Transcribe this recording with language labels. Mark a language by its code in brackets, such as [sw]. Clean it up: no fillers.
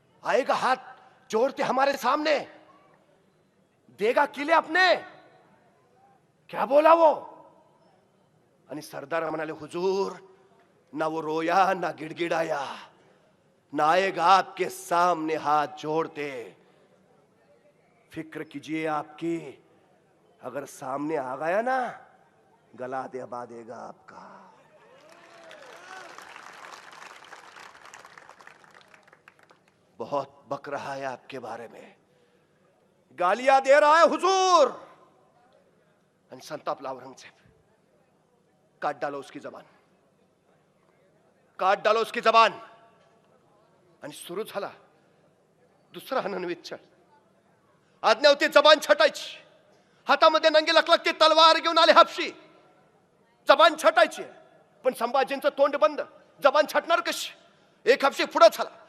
[hi] आएगा हाथ जोड़ते हमारे सामने? देगा किले अपने? क्या बोला वो? [mr] आणि सरदार म्हणाले, [hi] हुजूर ना वो रोया ना गिड़गिड़ाया, ना आएगा आपके सामने हाथ जोड़ते. फिक्र कीजिए आपकी, अगर सामने आ गया ना गला दबा देगा आपका. बहुत बक रहा है आपके बारे में, गालियां दे रहा है हुजूर. [mr] आणि संतापला औरंगजेब. [hi] काट डालो उसकी जबान, काट डालो उसकी जबान. [mr] आणि सुरू झाला दुसरा अनन्वित छळ. आज्ञा होती जबान छटायची. हातामध्ये नंगी लखलखती तलवार घेऊन आले हापशी. जबान छटायची, पण संभाजींचं तोंड बंद. जबान छटणार कशी? एक हापशी पुढे झाला.